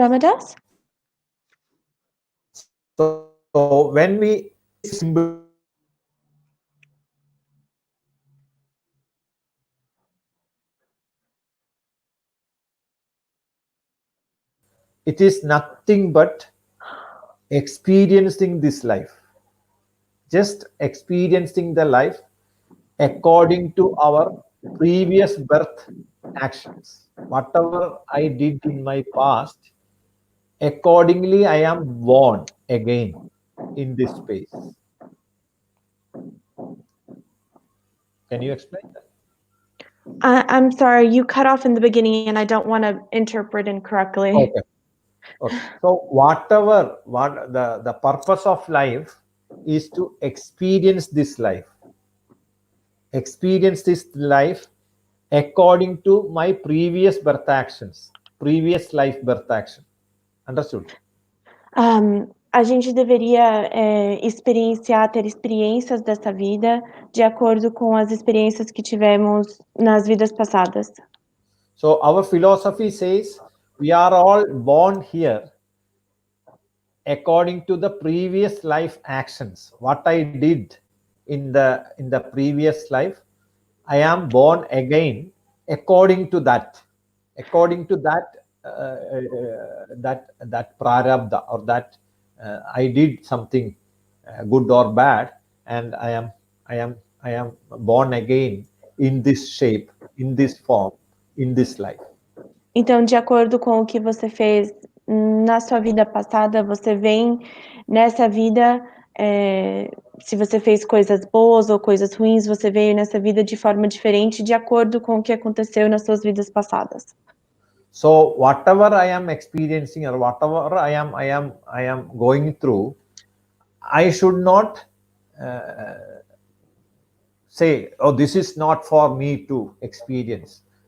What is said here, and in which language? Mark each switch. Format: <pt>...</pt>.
<en>Ramadas? So when we symbol, it is nothing but experiencing this life. Just experiencing the life according to our previous birth actions. Whatever I did in my past, accordingly I am born again in this space. Can you explain that? I'm sorry, you cut off in the beginning and I don't want to interpret incorrectly. Okay. So the purpose of life is to experience this life. Experience this life according to my previous birth actions, previous life birth action. Understood?</en> <pt>A gente deveria ter experiências dessa vida de acordo com as experiências que tivemos nas vidas passadas.</pt> <en>So our philosophy says we are all born here according to the previous life actions. What I did in the previous life, I am born again according to that. According to that prarabdha, or that I did something good or bad, and I am born again in this shape, in this form, in this life.</en> <pt>Então, de acordo com o que você fez na sua vida passada, você vem nessa vida, se você fez coisas boas ou coisas ruins, você veio nessa vida de forma diferente, de acordo com o que aconteceu nas suas vidas passadas.</pt> <en>So whatever I am experiencing or whatever I am going through, I should not say, oh, this is not for me to experience.</en>